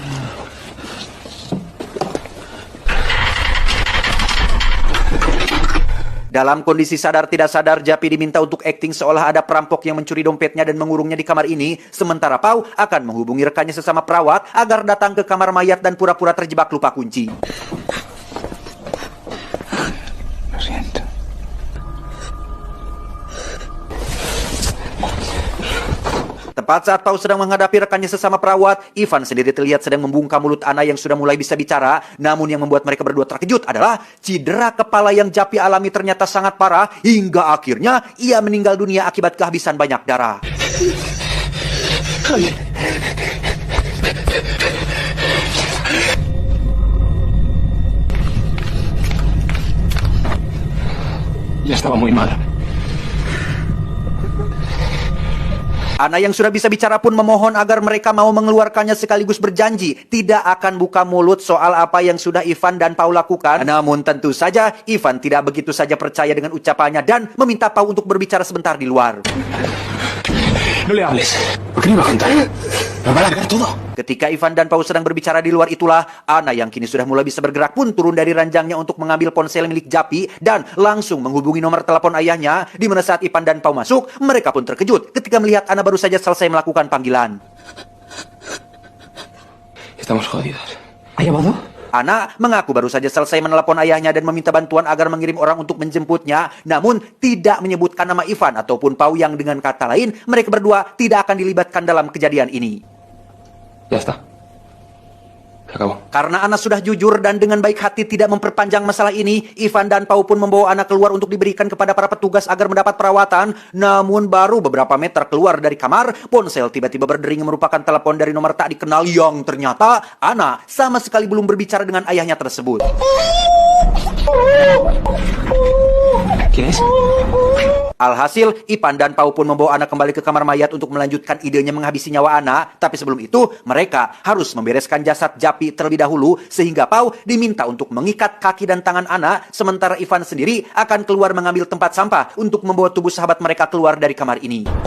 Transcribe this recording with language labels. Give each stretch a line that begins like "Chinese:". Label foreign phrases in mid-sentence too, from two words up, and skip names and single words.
Indonesian: Dalam kondisi sadar tidak sadar, Japi diminta untuk akting seolah ada perampok yang mencuri dompetnya dan mengurungnya di kamar ini, sementara Pau akan menghubungi rekannya sesama perawat agar datang ke kamar mayat dan pura-pura terjebak lupa kunci.
Spanish: Lo siento.
Indonesian: Tepat saat Pau sedang menghadapi rekannya sesama perawat, Ivan sendiri terlihat sedang membungkam mulut Ana yang sudah mulai bisa bicara. Namun yang membuat mereka berdua terkejut adalah cedera kepala yang Japi alami ternyata sangat parah, hingga akhirnya ia meninggal dunia akibat kehabisan banyak darah.
Spanish: Ya estaba muy mal.
Indonesian: Ana yang sudah bisa bicara pun memohon agar mereka mau mengeluarkannya, sekaligus berjanji tidak akan buka mulut soal apa yang sudah Ivan dan Pau lakukan. Namun tentu saja Ivan tidak begitu saja percaya dengan ucapannya dan meminta Pau untuk berbicara sebentar di luar.
Spanish: No le hables, porque no iba a contar. Me va a largar todo.
Indonesian: Ketika Ivan dan Pau sedang berbicara di luar itulah, Ana yang kini sudah mulai bisa bergerak pun turun dari ranjangnya untuk mengambil ponsel milik Japi dan langsung menghubungi nomor telepon ayahnya, di mana saat Ivan dan Pau masuk, mereka pun terkejut ketika melihat Ana baru saja selesai melakukan panggilan.
Spanish: Estamos jodidos. ¿Ha llamado?
Indonesian: Ana mengaku baru saja selesai menelepon ayahnya dan meminta bantuan agar mengirim orang untuk menjemputnya, namun tidak menyebutkan nama Ivan ataupun Pau, yang dengan kata lain mereka berdua tidak akan dilibatkan dalam kejadian ini.
Spanish: Ya está. Se acabó.
Indonesian: Karena Ana sudah jujur dan dengan baik hati tidak memperpanjang masalah ini, Ivan dan Pau pun membawa Ana keluar untuk diberikan kepada para petugas agar mendapat perawatan. Namun baru beberapa meter keluar dari kamar, ponsel tiba-tiba berdering merupakan telepon dari nomor tak dikenal yang ternyata Ana sama sekali belum berbicara dengan ayahnya tersebut.
Spanish: ¿Quién es?
Indonesian: Alhasil, Ivan dan Pau pun membawa Ana kembali ke kamar mayat untuk melanjutkan idenya menghabisi nyawa Ana. Tapi sebelum itu, mereka harus membereskan jasad Japi terlebih dahulu, sehingga Pau diminta untuk mengikat kaki dan tangan Ana, sementara Ivan sendiri akan keluar mengambil tempat sampah untuk membawa tubuh sahabat mereka keluar dari kamar ini.